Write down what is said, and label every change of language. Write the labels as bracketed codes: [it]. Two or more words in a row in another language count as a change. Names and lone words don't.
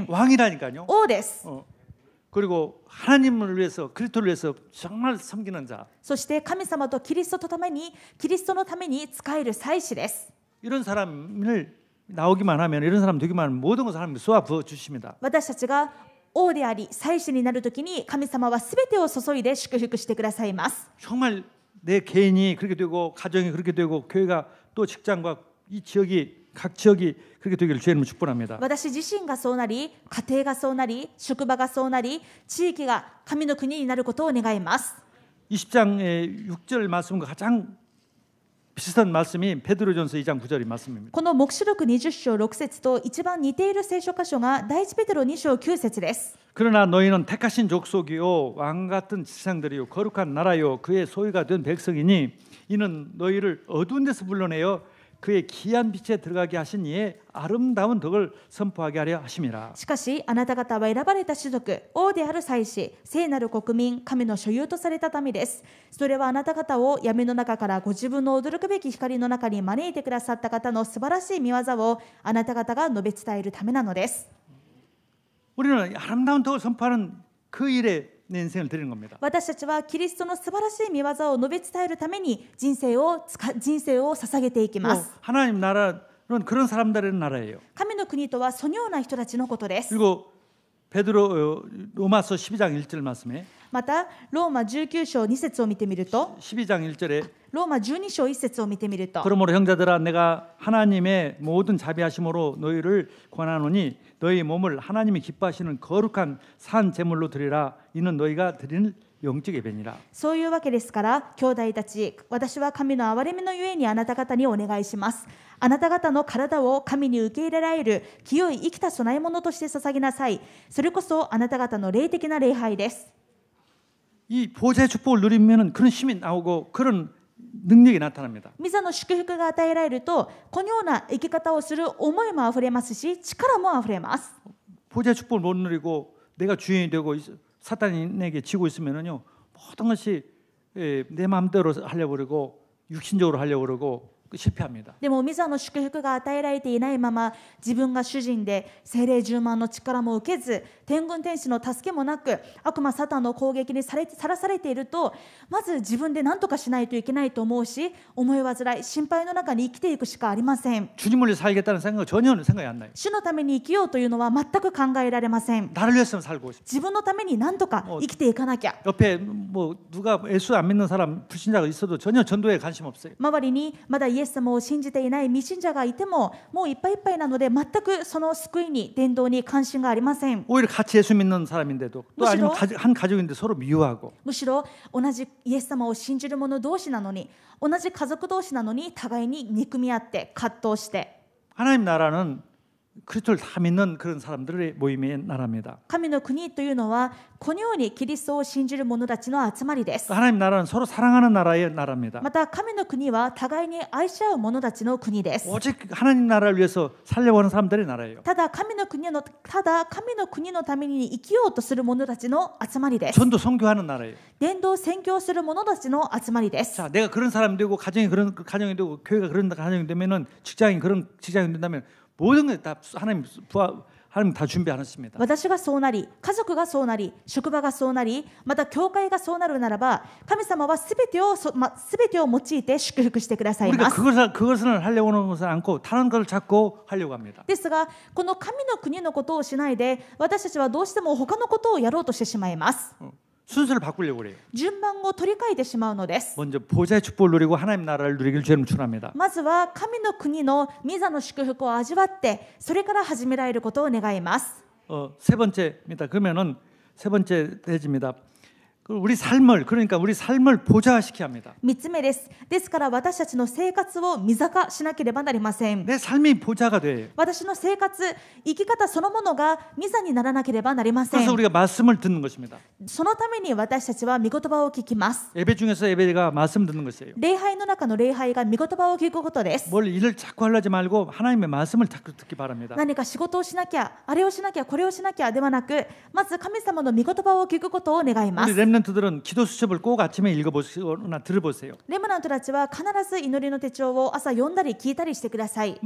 [ko] 왕이라니까요. [ja] 王です。 [ko] 그리고 하나님을 위해서 그리스도를 위해서 정말 섬기는 자. [ja] そして神様とキリストのために仕える祭司です。 [ko] 이런 사람을 나오기만 하면 이런 사람 되기만 하면 모든 것을 하나님이 쏘아 부어 주십니다. [ja] 私たちが王であり祭司になるときに神様はすべてを注いで祝福してくださいます。 [ko] 정말 내 개인이 그렇게 되고 가정이 그렇게 되고 교회가 또 직장과 이 지역이 각 지역이 그렇게 되기를 주의 이름으로 축복합니다. [ja] 私自身がそうなり、家庭がそうなり、職場がそうなり、地域が神の国になることを願います。 [ko] 20장의 6절 말씀과 가장 비슷한 말씀이 베드로전서 2장 9절의 말씀입니다. [ja] この黙示録20章6節と一番似ている聖書箇所が第一ペテロ2章9節です。 [ko] 그러나 너희는 택하신 족속이요 왕 같은 지상들이요 거룩한 나라요 그의 소유가 된 백성이니 이는 너희를 어두운 데서 불러내어 그의 귀한 빛에 들어가게 하신 이의 아름다운 덕을 선포하게 하려 하심이라. [ja] しかしあなた方は選ばれた種族、王である祭司、聖なる国民、神の所有とされた民です。それはあなた方を闇の中からご自分の驚くべき光の中に招いてくださった方の素晴らしい見業をあなた方が述べ伝えるためなのです。 [ko] 우리는 아름다운 덕을 선포하는 그 일에 내 인생을 드리는 겁니다. [ja] 私たちはキリストの素晴らしい御業を述べ伝えるために人生を捧げていきます。 [ko] 하나님 나라는 그런 사람들의 나라예요. [ja] 神の国とはそのような人たちのことです。 [ko] 그리고 베드로 로마서 12장 1절 말씀에 [ja] またローマ19章2節を見てみると [ko] 12장 1절에 [ja] ローマ12章1節を見てみると [ko] 그러므로 형제들아 내가 하나님의 모든 자비하심으로 너희를 권하노니 너희 몸을 하나님이 기뻐하시는 거룩한 산 제물로 드리라 이는 너희가 드리는 영적 예배니라. [ja] そういうわけですから兄弟たち私は神の憐れみのゆえにあなた方にお願いします。あなた方の体を神に受け入れられる清い生きた供え物として捧げなさい。それこそあなた方の霊的な礼拝です。 [ko] 이 보좌의 축복을 누리면은 그런 힘이 나오고 그런 능력이 나타납니다. [ja] 御座の祝福が与えられるとこのような生き方をする思いもあふれますし力もあふれます。 [ko] 보좌의 축복을 못 누리고 내가 주인이 되고 사탄에게 지고 있으면은요 모든 것이 내 마음대로 하려고 그러고 육신적으로 하려고 그러고 실패합니다. [ja] でも御座の祝福が与えられていないまま自分が主人で聖霊充満の力も受けず天軍天使の助けもなく悪魔サタンの攻撃にさらされているとまず自分で何とかしないといけないと思うし思い煩い心配の中に生きていくしかありません。 [ko] 주님을 위해 살겠다는 생각은 전혀 생각이 안 나요. [ja] 主のために生きようというのは全く考えられません。 [ko] 나를 위해서 살고 싶어. [ja] 自分のために何とか生きていかなきゃ。 [ko] 옆에 뭐 누가 예수 안 믿는 사람 불신자가 있어도 전혀 전도에 관심 없어요. [ja] 周りにまだイエス様を信じていない未信者がいてももういっぱいいっぱいなので全くその救いに伝道に関心がありません。 [ko] 오히려 같이 예수 믿는 사람인데도 또 아니면 한 가족인데 서로 미워하고 [ja] むしろ同じイエス様を信じる者同士なのに同じ家族同士なのに互いに憎み合って葛藤して [ko] 하나님 나라는 그리스도를 다 믿는 그런 사람들의 모임의 나라입니다. [ja] 神の国というのはこのようにキリストを信じる者たちの集まりです。 [ko] 하나님 나라는 서로 사랑하는 나라의 나라입니다. [ja] また神の国は互いに愛し合う者たちの国です。 [ko] 오직 하나님 나라를 위해서 살려고 하는 사람들의 나라예요. [ja] ただ神の国のために生きようとする者たちの集まりです。 [ko] 전도 선교하는 나라예요. [ja] 伝道宣教する者たちの集まりです。 [ko] 자, 내가 그런 사람이 되고 가정이 그런 가정이 되고 교회가 그런 가정이 되면은 직장이 그런 직장이 된다면 모든 게 다 하나님 다 준비하셨습니다. [ja] 私がそうなり、家族がそうなり、職場がそうなり、また教会がそうなるならば、神様はすべてを用いて祝福してくださいます。 [ko] 그것을 하려고 하는 것은 않고 다른 것을 찾고 하려고 합니다. [ja] ですが、この神の国のことをしないで、私たちはどうしても他のことをやろうとしてしまいます。 [ko] 순서를 바꾸려고 그래요. [ja] 順番を取り替えてしまうのです。 [ko] 먼저 보좌의 축복을 누리고 하나님 나라를 누리길 주님 축원합니다. [ja] まずは神の国の御座の祝福を味わって、それから始められることを願います。 [ko] 세 번째입니다. 그러면은 세 번째 대지입니다. 우리 삶을 보좌시켜야 합니다. [ja] 3 つ目です。ですから私たちの生活を御座化しなければなりません。 [ko] 내 삶이 보좌가 돼요. [ja] 私の生活、生き方そのものが御座にならなければなりません。 [ko] 그래서 우리가 말씀을 듣는 것입니다. [ja] そのために私たちは御言葉を聞きます。 [ko] 예배 중에서 예배가 말씀 듣는 것이에요. [ja] 礼拝の中の礼拝が御言葉を聞くことです。 [ko] 뭘 일을 자꾸 하려지 말고 하나님의 말씀을 자꾸 듣기 바랍니다. [ja] 何か仕事をしなきゃ、あれをしなきゃ、これをしなきゃではなく、まず神様の御言葉を聞くことを願いま [ko] 우리 [ja] す。 [ko] 렘넌트들은 기도 수첩을 꼭 아침에 읽어보시거나 들어보세요. [ja] レムナントたちは必ず祈りの手帳を朝読んだり聞いたりしてください。